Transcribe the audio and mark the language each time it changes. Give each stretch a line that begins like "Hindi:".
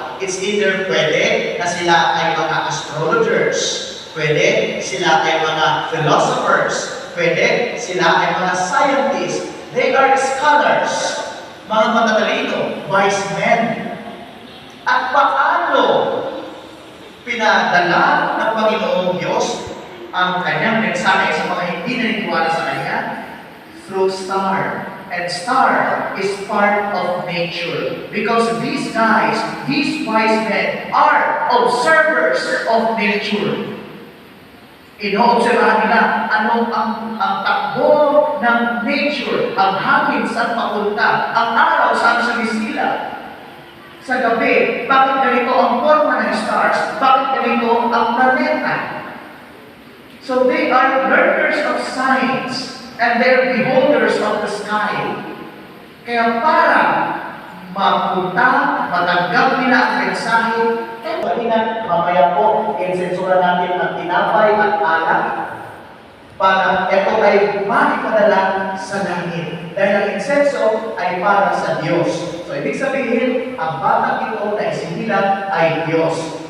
English: It's either
Filipino: pwede na sila ay mga astrologers, pwede sila ay mga philosophers, pwede sila ay mga scientists.
English: They are scholars,
Filipino: mga matatalino,
English: wise men.
Filipino: At paano pinadala ng Panginoong Diyos ang kanyang mensahe sa mga hindi naniniwala sa Kanya?
English: Through star. And star is part of nature. Because these guys, these wise men, are observers of nature.
Filipino: Inoobserbahan nila anong ang takbo ng nature, ang hangin saan papunta, ang araw saan sumisila. Sa gabi, bakit ganito ang forma ng stars? Bakit ganito ang planeta?
English: So they are learners of science and they're beholders of the sky.
Filipino: Kaya para mapunta, matanggap nila ang mensahe, kanina, mamaya po, insensura natin ang tinapay at alak para ito ay maipadala sa langit. Dahil ang insenso ay para sa Diyos. So, ibig sabihin, ang batang ito na isinilang ay Diyos.